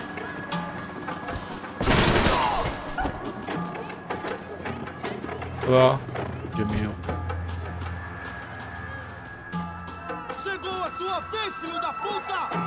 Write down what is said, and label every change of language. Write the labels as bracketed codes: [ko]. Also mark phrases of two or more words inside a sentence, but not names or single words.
[zh] 对啊，我觉得没有。 [pt] Chegou a sua vez, filho da puta!